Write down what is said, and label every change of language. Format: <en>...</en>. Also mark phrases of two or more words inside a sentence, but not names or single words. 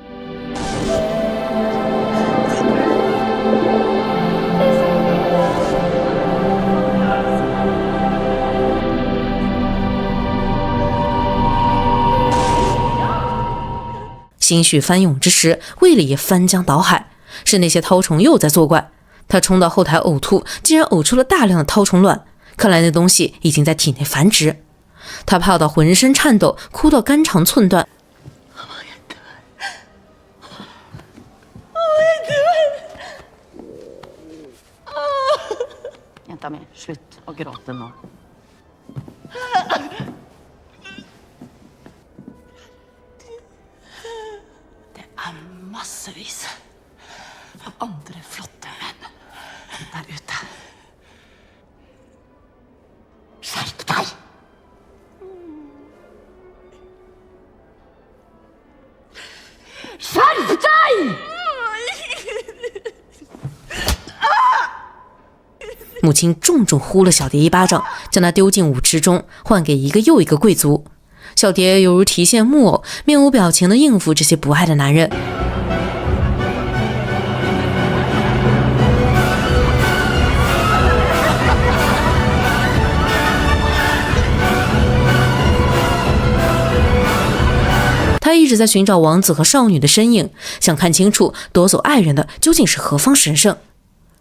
<zh>心绪翻涌之时，胃里也翻江倒海，是那些绦虫又在作怪。他冲到后台呕吐，竟然呕出了大量的绦虫卵，看来那东西已经在体内繁殖。他怕到浑身颤抖，哭到肝肠寸断。</zh> <no>Jenta mi, slutt å gråte nå. Det er massevis av andre flotte menn der ute. Skjerp deg! Skjerp deg!</no> <zh>母亲重重呼了小蝶一巴掌，将她丢进舞池中，换给一个又一个贵族。小蝶犹如提线木偶，面无表情地应付这些不爱的男人。他一直在寻找王子和少女的身影，想看清楚夺走爱人的究竟是何方神圣。</zh>